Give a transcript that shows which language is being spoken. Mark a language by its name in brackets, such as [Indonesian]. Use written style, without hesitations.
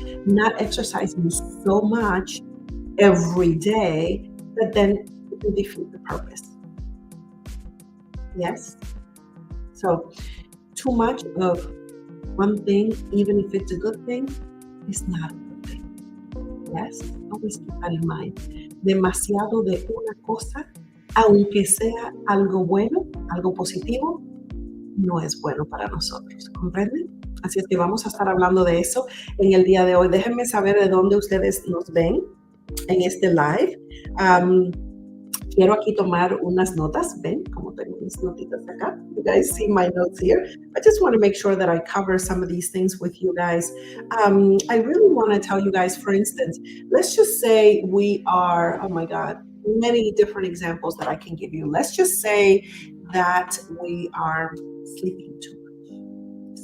[English] Not exercising so much every day that then you defeat the purpose. Yes? So too much of one thing, even if it's a good thing, is not a good thing. Yes? Always keep that in mind. [Spanish] Demasiado de una cosa, aunque sea algo bueno, algo positivo, no es bueno para nosotros. ¿Comprenden? Así es que vamos a estar hablando de eso en el día de hoy. Déjenme saber de dónde ustedes nos ven en este live. Quiero aquí tomar unas notas. Ven, como tengo mis notitas acá. [English] You guys see my notes here. I just want to make sure that I cover some of these things with you guys. I really want to tell you guys, for instance, let's just say we are, oh my God, many different examples that I can give you. Let's just say that we are sleeping too much.